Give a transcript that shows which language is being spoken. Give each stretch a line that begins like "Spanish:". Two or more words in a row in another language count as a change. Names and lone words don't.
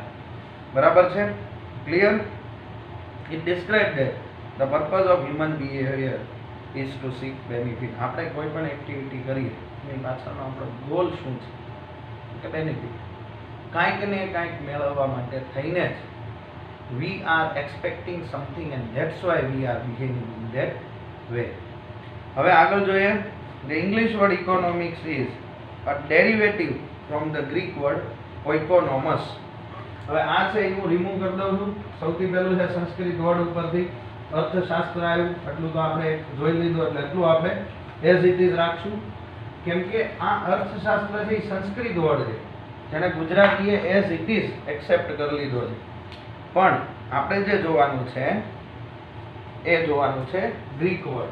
Gujarati: બરાબર છે? ક્લિયર?
English: it describe that the purpose of human behavior is to seek benefit.
Gujarati: આપણે કોઈ પણ એક્ટિવિટી કરીએ એની પાછળનો આપણો ગોલ શું છે કે બેનિફિટ, કાંઈક ને કાંઈક મેળવવા માટે થઈને જ
English: we are expecting something and that's why we are behaving in that way.
Gujarati: હવે આગળ જોઈએ.
English: The English word economics is a derivative from the Greek word oikonomos.
Gujarati: હવે આ છે એ હું રિમૂવ કરી દઉં છું. સૌથી પહેલું છે સંસ્કૃત વર્ડ ઉપરથી અર્થશાસ્ત્ર આવ્યું, એટલું તો આપણે જોઈ લીધું એટલે એટલું આપણે
English: as it is
Gujarati: રાખશું. કેમ કે આ અર્થશાસ્ત્ર છે એ સંસ્કૃત વર્ડ છે જેને ગુજરાતીએ
English: as it is
Gujarati: એક્સેપ્ટ કરી લીધો છે, પણ આપણે જે જોવાનું છે એ જોવાનું છે ગ્રીક વર્ડ.